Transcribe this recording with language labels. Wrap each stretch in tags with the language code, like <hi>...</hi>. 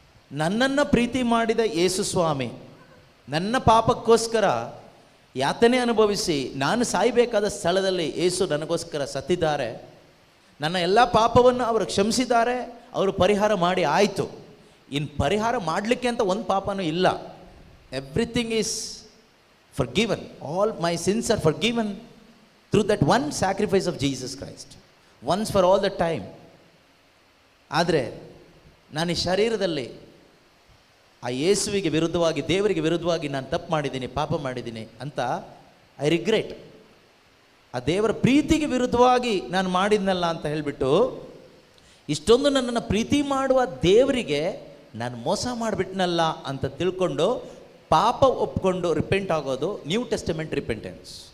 <kn>ನನ್ನನ್ನು ಪ್ರೀತಿ ಮಾಡಿದ ಯೇಸು ಸ್ವಾಮಿ ನನ್ನ ಪಾಪಕ್ಕೋಸ್ಕರ ಯಾತನೆ ಅನುಭವಿಸಿ ನಾನು ಸಾಯಬೇಕಾದ ಸ್ಥಳದಲ್ಲಿ ಯೇಸು ನನಗೋಸ್ಕರ ಸತ್ತಿದ್ದಾರೆ, ನನ್ನ ಎಲ್ಲ ಪಾಪವನ್ನು ಅವರು ಕ್ಷಮಿಸಿದ್ದಾರೆ, ಅವರು ಪರಿಹಾರ ಮಾಡಿ ಆಯಿತು. ಇನ್ನು ಪರಿಹಾರ ಮಾಡಲಿಕ್ಕೆ ಅಂತ ಒಂದು ಪಾಪನೂ ಇಲ್ಲ.</kn> <en>Everything is forgiven. All my sins are forgiven through that one sacrifice of Jesus Christ, once for all the time.</en> <kn>ಆದರೆ ನಾನು ಈ ಶರೀರದಲ್ಲಿ ಆ ಯೇಸುವಿಗೆ ವಿರುದ್ಧವಾಗಿ, ದೇವರಿಗೆ ವಿರುದ್ಧವಾಗಿ ನಾನು ತಪ್ಪು ಮಾಡಿದ್ದೀನಿ, ಪಾಪ ಮಾಡಿದ್ದೀನಿ ಅಂತ</kn> <en>I regret.</en> <kn>ಆ ದೇವರ ಪ್ರೀತಿಗೆ ವಿರುದ್ಧವಾಗಿ ನಾನು ಮಾಡಿದ್ನಲ್ಲ ಅಂತ ಹೇಳಿಬಿಟ್ಟು, ಇಷ್ಟೊಂದು ನನ್ನನ್ನು ಪ್ರೀತಿ ಮಾಡುವ ದೇವರಿಗೆ ನಾನು ಮೋಸ ಮಾಡಿಬಿಟ್ನಲ್ಲ ಅಂತ ತಿಳ್ಕೊಂಡು ಪಾಪ ಒಪ್ಕೊಂಡು ರಿಪೆಂಟ್ ಆಗೋದು ನ್ಯೂ ಟೆಸ್ಟಮೆಂಟ್ ರಿಪೆಂಟೆನ್ಸ್.</kn>